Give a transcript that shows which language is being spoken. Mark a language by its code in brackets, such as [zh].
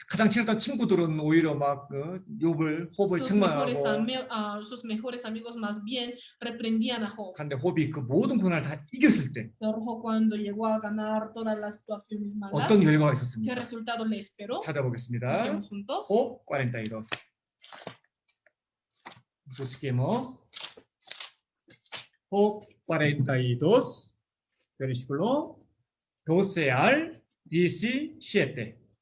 [ko] 가장 친했던 친구들은 오히려 막 홉을 책망하고 [es] Sus mejores amigos más bien reprendían a Job. [ko] 근데 홉이 그 모든 고난을 다 이겼을 때 [es] Pero Job cuando llegó a ganar todas las situaciones malas, [ko] 어떤 결과가 [es] ¿qué [ko] 있었습니까? [es] resultado le esperó? [ko] 찾아보겠습니다. [es] Busquemos juntos. Job 42. Busquemos. Job 42, versículo 12 al 17.